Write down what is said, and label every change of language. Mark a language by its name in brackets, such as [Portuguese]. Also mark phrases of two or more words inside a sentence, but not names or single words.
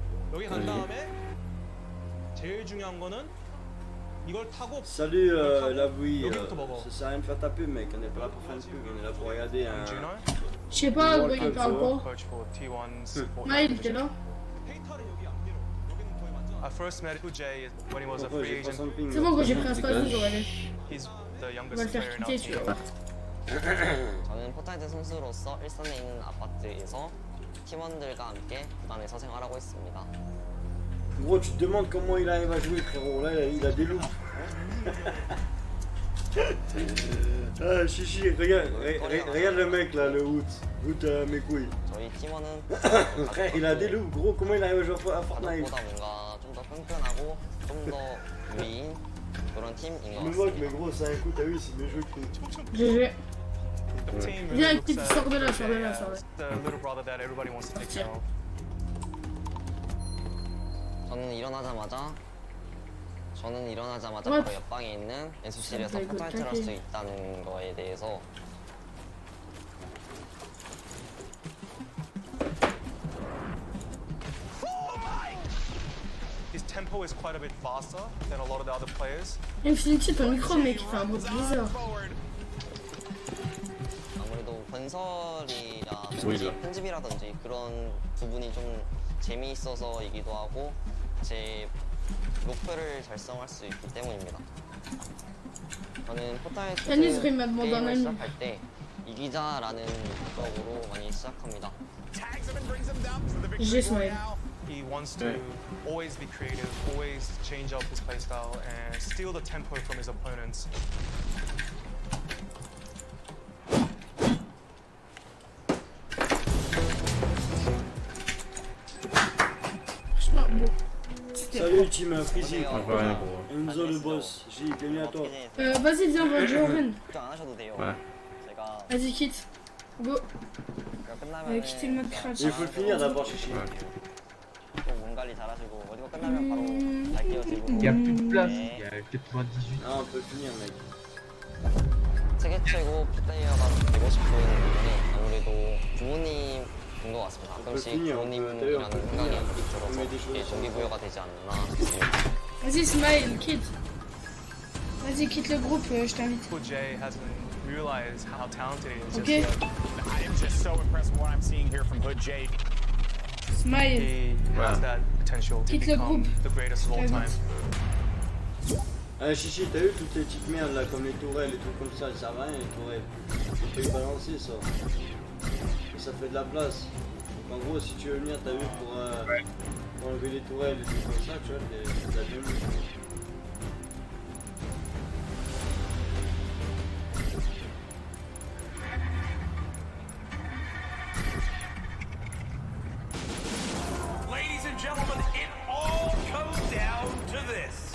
[French] Salut la bouille, ça sert à rien de faire ta pub mec, on est pas là pour faire une pub, on est là pour regarder un... Je sais pas, il parle quoi. Maïl, t'es là? C'est bon, quand j'ai pris un space 12, on va aller. On va le faire quitter, tu vois. [Korean] 저는 포트나이트 선수로서 일선에 있는 아파트에서 팀원들과 함께 구단에서 생활하고 있습니다. [French] Gros, tu te demandes comment il arrive à jouer, frérot. Là, il a des loups. Ah, chichi, regarde le mec là, le Woot. Woot mes couilles. [Korean] 저희 팀원은 [French] Frère, il a des loups, gros. Comment il arrive à jouer à Fortnite? [Korean] 보다 뭔가 좀 더 끈끈하고 좀 더 위인 그런 팀인 것 [French] Je me [Korean] 같습니다. [French] moque, mais gros, c'est un coup, t'as vu, c'est mes jeux que... GG. Viens, sors de là. [English] The little brother that everybody wants to take care of. [Korean] 저는 일어나자마자 바로 옆방에 있는 연습실에서 포트나이트를 할 수 있다는 거에 대해서 [English] His tempo is quite a bit faster than a lot of the other players. [French] Infinity, ton micro, mec, il fait un bruit bizarre. [Korean] 아무래도 건설이라든지 편집이라든지 그런 부분이 좀 재미있어서이기도 하고 제 목표를 달성할 수 있기 때문입니다. 저는 포트나이트 게임을 시작할 때 이기자라는 목적으로 많이 시작합니다. [English] He wants to always be creative, always change up his playstyle and steal the tempo from his opponents. [French] Salut team Freezy. Enzo le boss. J, bienvenue à toi. Vas-y, viens, va jouer en run. Ouais. Vas-y, quitte. Go. Quitter le mode crash. Il faut le finir d'abord, chichi. Il y a plus de place, il y a 98. Ah, on peut le finir, mec. [Korean] 세계 최고 플레이어가 되고 싶은 부분에 아무래도 부모님인 것 같습니다. 가끔씩 부모님이라는 생각이 들어서 동기부여가 되지 않나 싶습니다. [French] Vas-y, Smile, quitte. Vas-y, quitte le groupe, je t'invite. [English] Jay hasn't realized how talented he is. Okay. I am just so impressed with what I'm seeing here from Hood Jay. Smile. He has that potential to become the greatest of all time. [French] Ah chichi, t'as vu toutes les petites merdes là, comme les tourelles et tout comme ça, elles servent à rien les tourelles. Tu peux les balancer ça. Et ça fait de la place. Donc en gros, si tu veux venir, t'as vu pour enlever les tourelles et tout comme ça, tu vois, t'as bien vu. [English] Ladies and gentlemen, it all comes down to this.